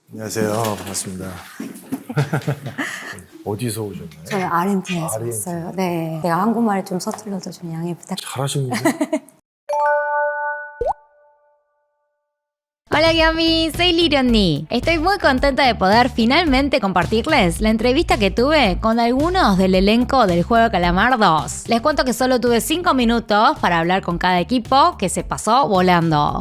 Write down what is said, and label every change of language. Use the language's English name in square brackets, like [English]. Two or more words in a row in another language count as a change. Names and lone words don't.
[Korean] 안녕하세요. 반갑습니다. 어디서 오셨나요? 저는 아르헨티나에서 아르헨티나. 왔어요. 네. 제가 한국말을 좀 서툴러도 좀 양해 부탁드립니다. 잘하시는데? [Spanish] Hola Yami, soy Lirionni. Estoy muy contenta de poder finalmente compartirles la entrevista que tuve con algunos del elenco del Juego de Calamar 2. Les cuento que solo tuve 5 minutos para hablar con cada equipo, que se pasó volando.